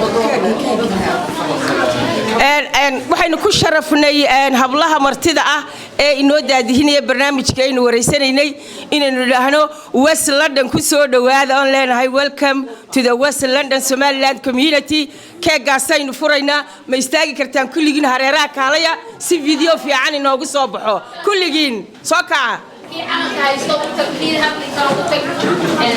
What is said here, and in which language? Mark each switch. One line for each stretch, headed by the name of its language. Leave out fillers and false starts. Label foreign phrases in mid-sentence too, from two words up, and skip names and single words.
Somali: waxaynu ku sharafnay hablaha martida ah ee inoo daadihinaya barnaamijka aynu wareysanaynay inaynu idhaahno West London ku soo dhawaada on leenahay
English: welcome to the West London Somaliland community
Somali: keegaasaynu furaynaa ma istaagi kartaan kulligiin hareeraha kaalaya si video fiican inoogu soo baxo kulligiin soo kaca